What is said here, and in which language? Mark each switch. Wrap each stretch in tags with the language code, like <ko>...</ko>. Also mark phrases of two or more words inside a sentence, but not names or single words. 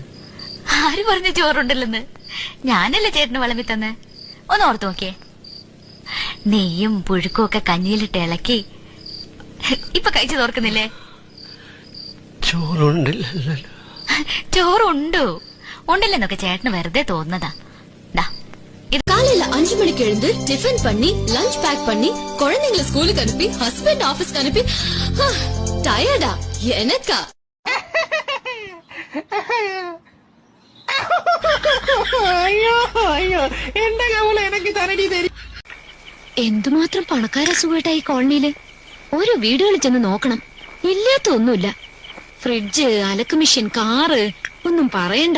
<ml>ആര് പറഞ്ഞു ചോറുണ്ടല്ലെന്ന്? ഞാനല്ലേ ചേട്ടന് വിളമ്പി തന്നെ. ഒന്ന് ഓർത്ത് നോക്കിയേ, നെയ്യും പുഴുക്കും ഒക്കെ കഞ്ഞിയിലിട്ട് ഇളക്കി ഇപ്പൊ കഴിച്ചു തോർക്കുന്നില്ലേ? ചോറുണ്ടില്ലല്ലോ. ചോറുണ്ടോ? ഉണ്ടല്ലെന്നൊക്കെ ചേട്ടന് വെറുതെ തോന്നുന്നതാ.</ml> <ta>காலையில 5 மணிக்கு எழுந்து டிஃபன் பண்ணி</ta> <en>lunch pack</en> <ta>பண்ணி குழந்தைங்களை ஸ்கூலுக்கு அனுப்பி</ta> <en>husband office</en> <ta>அனுப்பி டயர்டா எனக்கா?</ta> <ml>എന്തുമാത്രം പണക്കാര സുഖമായിട്ടായി കോളനിയില്. ഓരോ വീടുകളിൽ ചെന്ന് നോക്കണം, ഇല്ലാത്ത ഒന്നുമില്ല. ഫ്രിഡ്ജ്, അലക്ക് മെഷീൻ, കാറ്, ഒന്നും പറയണ്ട.</ml>